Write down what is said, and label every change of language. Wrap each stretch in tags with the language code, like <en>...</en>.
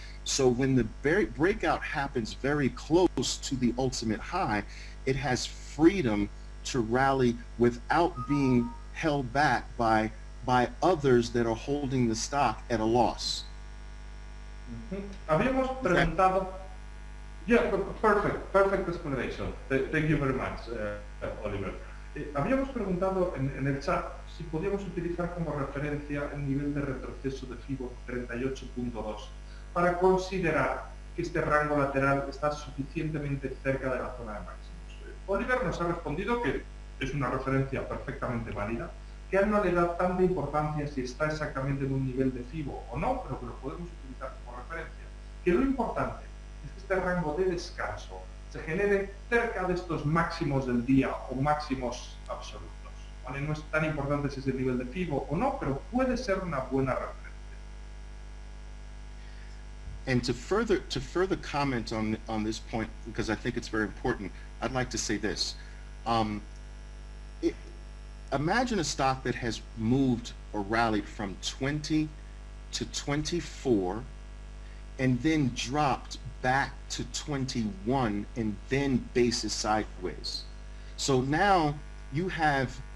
<en>So when the breakout happens very close to the ultimate high, it has freedom to rally without being held back by others that are holding the stock at a loss.</en> <es>Habíamos preguntado.</es> <en>Yeah, perfect explanation. Thank you very much, Oliver.</en> <es>Habíamos preguntado en el chat si podíamos utilizar como referencia el nivel de retroceso de FIBO 38.2 para considerar que este rango lateral está suficientemente cerca de la zona de máximos. Oliver nos ha respondido que es una referencia perfectamente válida, que a él no le da tanta importancia si está exactamente en un nivel de FIBO o no, pero que lo podemos utilizar como referencia. Que lo importante es que este rango de descanso se genere cerca de estos máximos del día o máximos absolutos, ¿vale? No es tan importante si es el nivel de FIBO o no, pero puede ser una buena referencia.</es> <en>And to further comment on this point, because I think it's very important, I'd like to say this. Imagine a stock that has moved or rallied from 20 to 24 and then dropped back to 21 and then bases sideways. So now you have</en>